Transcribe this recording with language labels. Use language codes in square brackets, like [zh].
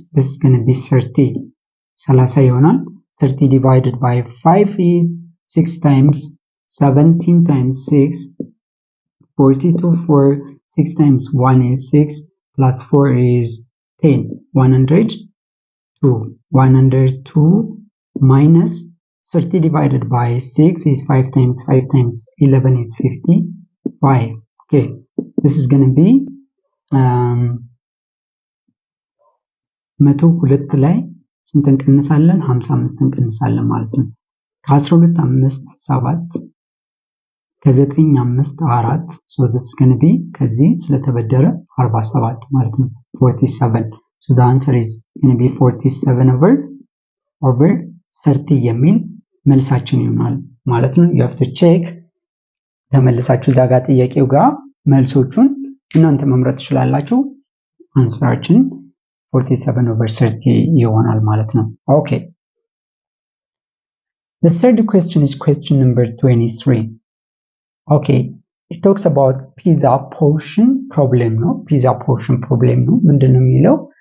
[en] This is going to be 30. [am] 30 ይሆናል። [en] 30 divided by 5 is 6 times 17 times 6 42 4 6 times 1 is 6 plus 4 is 10 102 minus 30 divided by 6 is 5 times 11 is 55. Okay, this is going to be 102 [am] ላይ ስንት እንቀንሳለን? 55 እንቀንሳለን ማለት ነው። ከ12 5 7 ከ9 5 4 [en] so this is going to be [am] ከዚህ ስለተበደረ 47 ማለት ነው። 47 [en] so the answer is going to be 47/30 [am] የሚል መልሳችን ይሆናል ማለት ነው። [en] you have to check [am] ተመልሳችሁ እዛ ጋር ጥያቄው ጋር መልሶቹን እናንተ መምረጥ ትችላላችሁ። አንሰራችን 47/30 ይሆናል ማለት ነው። [en] okay, the third question is question number 23. okay, it talks about pizza portion problem ነው። pizza portion problem ነው። [am] ምንድነው የሚለው?